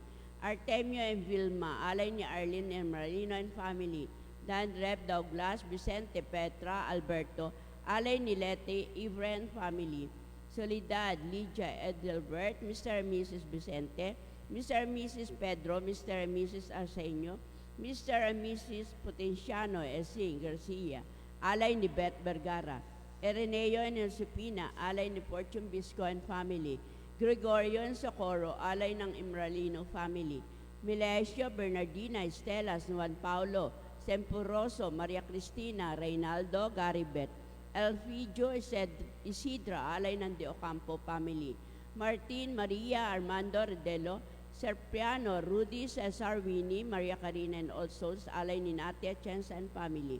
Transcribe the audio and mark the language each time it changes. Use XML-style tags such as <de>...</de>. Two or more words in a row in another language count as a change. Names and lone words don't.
<tl>Artemio and Vilma, alay ni Arlene and Marino</tl> <en>and family.</en> <tl>Dan Rep, Douglas, Vicente, Petra, Alberto, alay ni Leti, Ivre</tl> <en>and family.</en> <tl>Soledad, Lydia, Edelbert, Mr. and Mrs. Vicente, Mr. and Mrs. Pedro, Mr. and Mrs. Arsenio, Mr. and Mrs. Potenciano, Esing Garcia, alay ni Beth Vergara. Ereneo and Josepina, alay ni Fortune Bisco</tl> <en>and family.</en> <tl>Gregorio and Socorro, alay ng Imralino family. Milesio, Bernardina, Estela, Juan Paulo, Sempuroso, Maria Cristina, Reynaldo, Garibet. Elfidio, Isidra, alay ng De Ocampo family. Martin, Maria, Armando, Redelo, Serpiano, Rudy, Cesar, Winnie, Maria Carina,</tl> <en>and All Souls,</en> <tl>alay ni Natia, Chens,</tl> <en>and family.</en>